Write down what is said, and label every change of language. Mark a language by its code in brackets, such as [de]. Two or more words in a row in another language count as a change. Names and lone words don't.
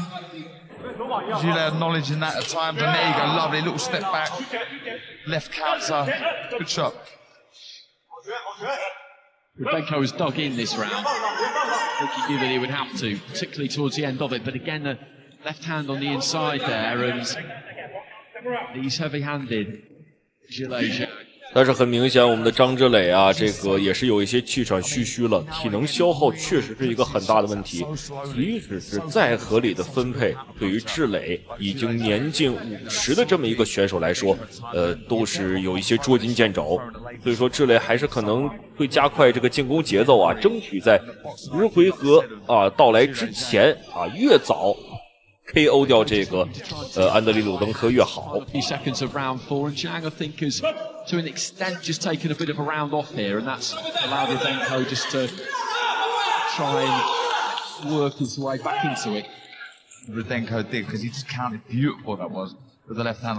[en] Gilles acknowledging that at times, and there you go, lovely little step back, left counter, good shot. Rudenko has dug in this round. I think he knew that he would have to, particularly towards the end of it, but again the left hand on the inside there, and he's heavy-handed, Gilles Zhang. [zh] 但是很明显，我们的张智磊啊，这个也是有一些气喘吁吁了，体能消耗确實是一個很大的問題。即使是再合理的分配，對於智磊已經年近50的這麼一個選手來說，都是有一些捉襟見肘。所以說，智磊還是可能會加快這個進攻節奏啊，爭取在10回合啊到來之前啊，越早 KO 掉這個安德里魯登科越好。 [en] A few seconds of round 4, and Zhang, I think, has to an extent just taken a bit of a round off here, and that's allowed Rudenko just to try and work his way back into it. Rudenko did, because he just counted beautiful that was with the left hand.